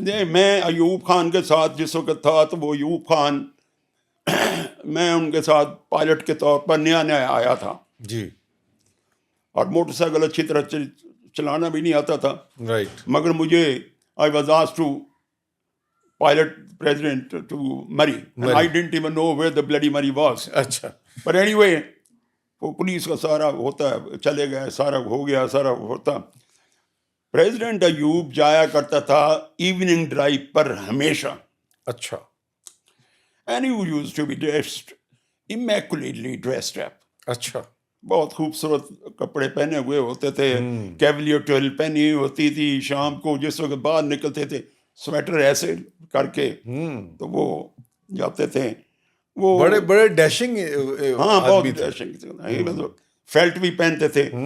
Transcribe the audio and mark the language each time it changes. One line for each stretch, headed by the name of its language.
Urdu: میں ایوب خان کے ساتھ جس وقت تھا تو وہ ایوب خان میں ان کے ساتھ پائلٹ کے طور پر نیا آیا تھا جی, اور موٹر سائیکل اچھی طرح چلانا بھی نہیں آتا تھا.
English: Right.
Urdu: مگر مجھے
English: I was asked to pilot president to Murray. And I didn't even know where the bloody Murray was.
Urdu: اچھا.
English: But anyway,
Urdu: وہ پولیس کا سارا ہوتا ہے, چلے گئے, سارا ہو گیا, سارا ہوتا. پریزیڈنٹ ایوب جایا کرتا تھا ایوننگ ڈرائیو پر ہمیشہ. اچھا.
English: And he used to be dressed, immaculately dressed up.
Urdu: اچھا. بہت خوبصورت کپڑے پہنے ہوئے ہوتے تھے, کیولیئر ٹویل پہنی ہوتی تھی. شام کو جس وقت باہر نکلتے تھے سویٹر ایسے کر کے تو وہ جاتے تھے. وہ بڑے بڑے ڈیشنگ, ہاں بہت ڈیشنگ, فیلٹ بھی پہنتے تھے.